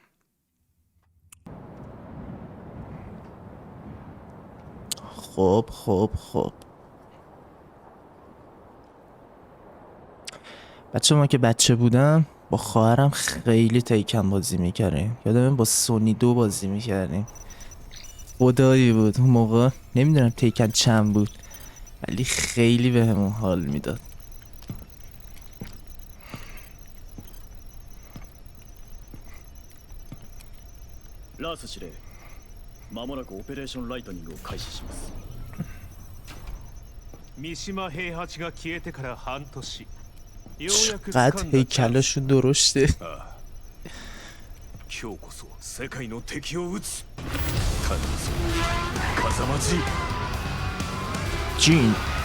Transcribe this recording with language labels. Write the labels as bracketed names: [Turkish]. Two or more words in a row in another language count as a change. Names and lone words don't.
[Persian] خب بچه ما که بچه بودم با خواهرم خیلی تیکن بازی میکردیم. یادم با سونی 2 بازی میکردیم. خدایی بود اون موقع. نمیدونم تیکن چند بود ولی خیلی بهمون حال میداد. [Japanese] ラース司令、間もなくオペレーションライトニングを開始します。三島平八が消えてから半年。ようやく [Persian] چقدر هیکلشو درشته. [Japanese] 今日こそ世界の敵を撃つ。頼むぞ風間ジジン。